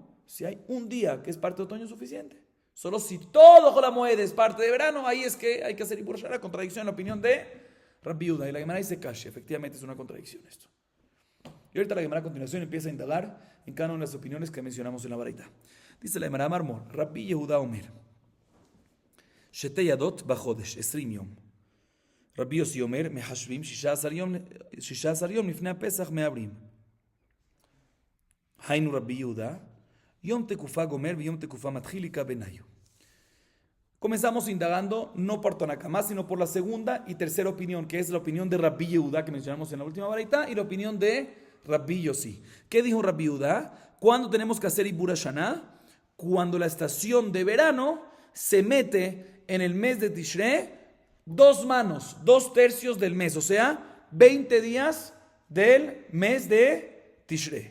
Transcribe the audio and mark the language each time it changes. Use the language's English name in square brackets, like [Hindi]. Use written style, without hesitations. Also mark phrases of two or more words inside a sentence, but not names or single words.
[Spanish] Si hay un día que es parte de otoño es suficiente. Solo si todo [Hebrew] חול המועד [Spanish] es parte de verano, ahí es que hay que hacer [Hebrew] עיבור השנה, [Spanish] contradicción en la opinión de Rabbi Yehuda. Y la Gemara dice Kashi, efectivamente es una contradicción esto. Y ahorita la Gemara a continuación empieza a indagar en cada una de las opiniones que mencionamos en la baraita. Dice la Gemara [Hebrew] מרמור רבי יהודה אומר שתי ידות בחודש, 20 יום. רבי יוסי אומר, מחשבים 16 יום לפני הפסח מעברים. היינו רבי יהודה, יום תקופה גומר ויום תקופה מתחיל יקה בניו. [Spanish] Comenzamos indagando no por Tanakama, sino por la segunda y tercera opinión, que es la opinión de Rabbi Yehuda que mencionamos en la última baraita y la opinión de Rabbi Yossi. ¿Qué dijo Rabbi Yehuda? ¿Cuándo tenemos que hacer [Hebrew] עיבור השנה? [Spanish] Cuando la estación de verano se mete en el mes de Tishrei, 2 manos, 2/3 del mes, o sea, 20 días del mes de Tishrei.